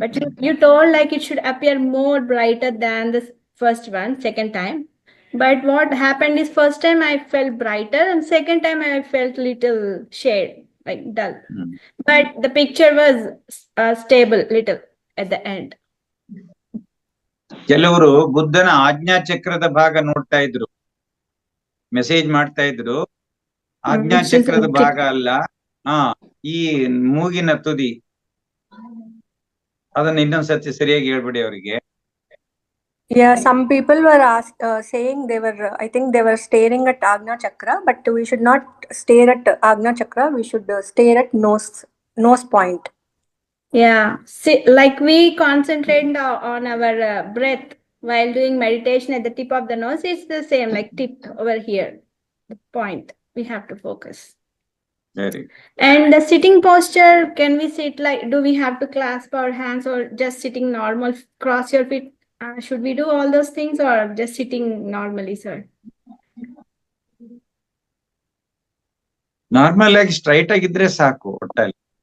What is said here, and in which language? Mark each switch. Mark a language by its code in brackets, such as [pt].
[en] But you told like it should appear more brighter than the first one, second time. But what happened is first time I felt brighter and second time I felt little shade, like dull. But the picture was stable little at the end. [kn] ಕೆಲವರು ಬುದ್ಧನ ಆಜ್ಞಾ ಚಕ್ರದ ಭಾಗ ನೋಡ್ತಾ ಇದ್ರು, message ಮಾಡ್ತಾ ಇದ್ರು. ಆಜ್ಞಾ ಚಕ್ರದ ಭಾಗ ಅಲ್ಲ, ಈ ಮೂಗಿನ ತುದಿ ಅದನ್ನ ಇನ್ನೊಂದ್ಸತಿ ಸರಿಯಾಗಿ ಹೇಳ್ಬಿಡಿ ಅವರಿಗೆ. [en] Yeah, some people were saying they were, I think they were staring at Agna Chakra, but we should not stare at Agna Chakra. We should stare at nose point. Yeah, see, like we concentrate on our breath while doing meditation at the tip of the nose. It's the same, like tip over here, the point. We have to focus. Very. And the sitting posture, can we sit like, do we have to clasp our hands or just sitting normal, cross your feet? Should we do all those things or just sitting normally, sir? [kn] Normal ಆಗಿ straight ಆಗಿದ್ರೆ ಸಾಕು ಒಟ್ಟಲ್ಲಿ.